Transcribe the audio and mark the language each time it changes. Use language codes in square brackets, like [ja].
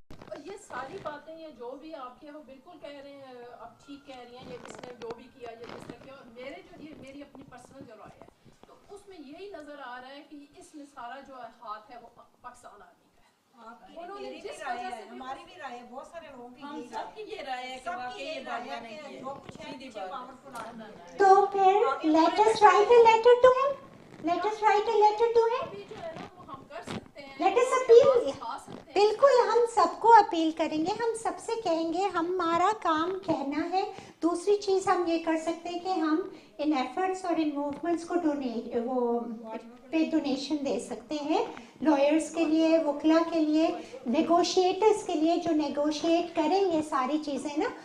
[hi] और ये सारी बातें, ये जो भी आपके वो बिल्कुल कह रहे हैं, आप ठीक कह रही हैं, ये जिसने जो भी किया, ये जिसने किया। और मेरे जो, ये मेरी अपनी पर्सनल जो राय है, तो उसमें यही नज़र आ रहा है कि इसमें सारा जो हाथ है वो पाकिस्तान आर्मी का है। उन्होंने जिस वजह से हमारी भी राय है, बहुत सारे लोगों की हम सबकी ये राय है कि वाकई ये बात नहीं है, जो कुछ है पीछे पावरफुल आदमी है। तो फिर [en] let us write a letter to him. Let us write a letter to him. [hi] अभी जो है ना वो हम कर सकते हैं, [en] Let us [hi] लोगों की [en] appeal. [hi] आवाज़ उठा सकते हैं। बिल्कुल, हम सबको अपील करेंगे, हम सबसे कहेंगे, हमारा काम कहना है। दूसरी चीज़ हम ये कर सकते हैं कि हम इन एफर्ट्स और इन मूवमेंट्स को डोनेशन दे सकते हैं, लॉयर्स के लिए, वकला के लिए, नेगोशिएटर्स के लिए जो नेगोशिएट करें ये सारी चीज़ें ना।